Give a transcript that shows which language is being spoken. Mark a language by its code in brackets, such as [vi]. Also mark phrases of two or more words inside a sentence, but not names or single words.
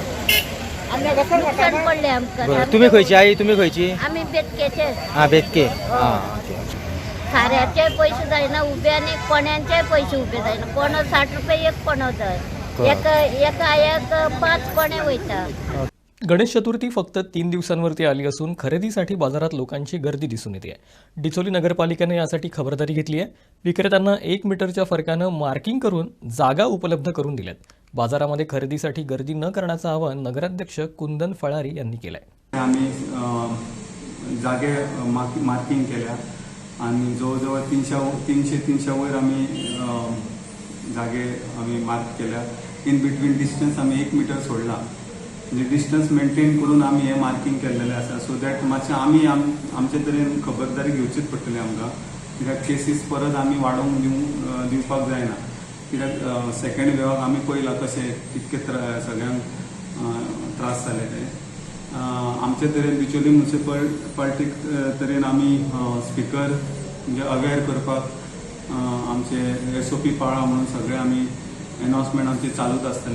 [kok] नुकसान पडलें आमकां बरोबर तुमी खंयची आई तुमी खंयची आमी बेतकेचे हां बेतके हां ओके साऱ्याचे पयशे जायना उबे आनी कोण्यांचेय पयशे उबे जायना कोणो 60 रुपया एक कोणो जाय एका आयाक 5 कोणे वयता [mr] गणेश चतुर्थी फक्त 3 दिवसांवरती आली असून खरेदीसाठी बाजारात लोकांची गर्दी दिसून येते आहे. डिचोली नगरपालिकेने यासाठी खबरदारी घेतली आहे. विक्रेत्यांना 1 मीटरच्या फरकानं मार्किंग करून जागा उपलब्ध करून दिल्यात. बाजारामध्ये खरेदीसाठी गर्दी न करण्याचं आवाहन नगराध्यक्ष कुंदन फळारी यांनी केलं आहे. आम्ही जागे मार्किंग केल्या आणि जवळजवळ 300 वयर आम्ही जागे आम्ही मार्क केल्या. [en] in between distance [mr] आम्ही 1 मीटर सोडला म्हणजे [en] distance maintain [mr] करून आम्ही हे मार्किंग केलेलें आसा [en] so that [kok] मातशें आमी आमचे तरेन खबरदारी घेवचीच पडटली आमकां कित्याक केसीस परत आमी वाडोवंक दिवपाक जायना कित्याक सेकंड वेवाक आमी पळयलां कशें कितके सगळ्यांक त्रास जाले ते आमचे तरेन बिचोली म्युनिसिपालिटी तरेन आमी स्पिकर म्हणजे अवेअर करपाक आमचे SOP पाळा म्हणून सगळे आमी अनाउन्समेंट आमचे चालूच आसतले.